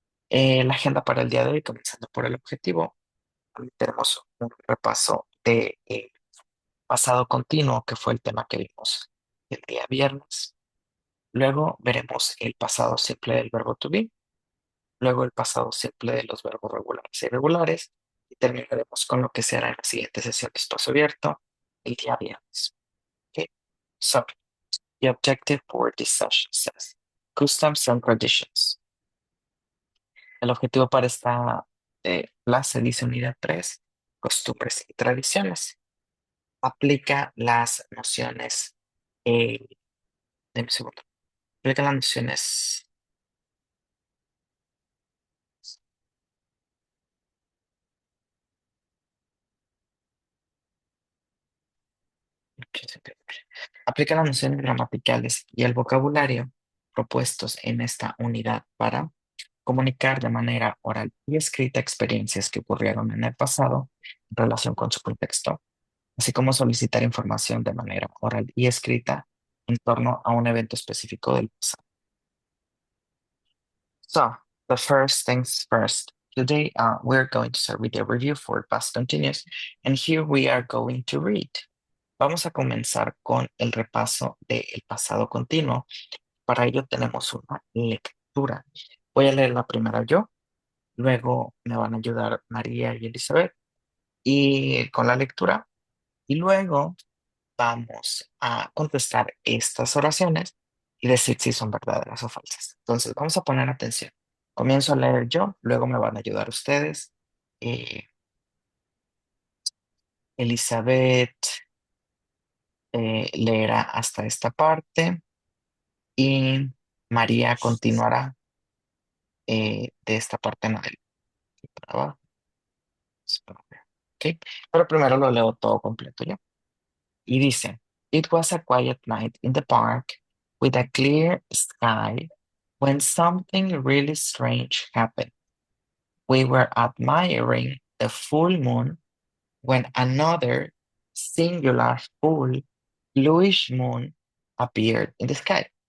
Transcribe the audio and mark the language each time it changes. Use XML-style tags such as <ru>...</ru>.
<es>La agenda para el día de hoy, comenzando por el objetivo. Hoy tenemos un repaso de pasado continuo, que fue el tema que vimos el día viernes. Luego veremos el pasado simple del verbo to be. Luego el pasado simple de los verbos regulares e irregulares. Y terminaremos con lo que será en la siguiente sesión de espacio abierto el día viernes. Okay.</es> <en>So, the objective for this session says customs and traditions.</en> <es>El objetivo para esta clase dice unidad 3, costumbres y tradiciones. Aplica las nociones, deme un segundo, aplica las nociones, aplica las nociones gramaticales y el vocabulario propuestos en esta unidad para comunicar de manera oral y escrita experiencias que ocurrieron en el pasado en relación con su contexto, así como solicitar información de manera oral y escrita en torno a un evento específico del pasado.</es> <en>So, the first things first. Today, we're going to start with a review for past continuous, and here we are going to read.</en> <es>Vamos a comenzar con el repaso del pasado continuo. Para ello tenemos una lectura. Voy a leer la primera yo, luego me van a ayudar María y Elizabeth y con la lectura, y luego vamos a contestar estas oraciones y decir si son verdaderas o falsas. Entonces, vamos a poner atención. Comienzo a leer yo, luego me van a ayudar ustedes. Eh, Elizabeth leerá hasta esta parte y María continuará de esta parte en adelante. Para abajo. ¿Ok? Pero primero lo leo todo completo ya. Y dice,</es> <en>It was a quiet night in the park with a clear sky when something really strange happened. We were admiring the full moon when another singular full bluish moon appeared in the sky.</en>